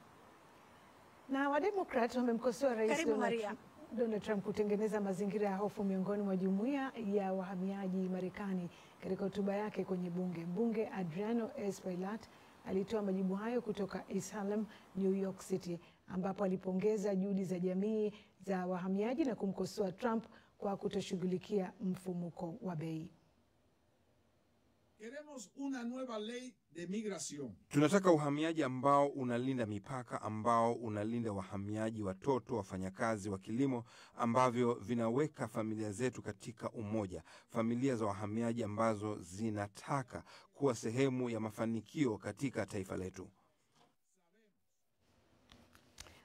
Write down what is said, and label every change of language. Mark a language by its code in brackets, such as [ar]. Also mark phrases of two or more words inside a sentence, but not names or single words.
[sw] Na Wademokrat wamemkosoa Rais Donald Trump kutengeneza mazingira ya hofu miongoni mwa jumuiya ya wahamiaji Marekani. Katika hotuba yake kwenye bunge, mbunge Adriano Espaillat alitoa majibu hayo kutoka East Harlem, New York City, ambapo alipongeza juhudi za jamii za wahamiaji na kumkosoa Trump kwa kutoshughulikia mfumuko wa bei. [es] Queremos una nueva ley de migración. [sw] Tunataka uhamiaji ambao unalinda mipaka, ambao unalinda wahamiaji, watoto, wafanyakazi wa kilimo, ambavyo vinaweka familia zetu katika umoja, familia za wahamiaji ambazo zinataka kuwa sehemu ya mafanikio katika taifa letu.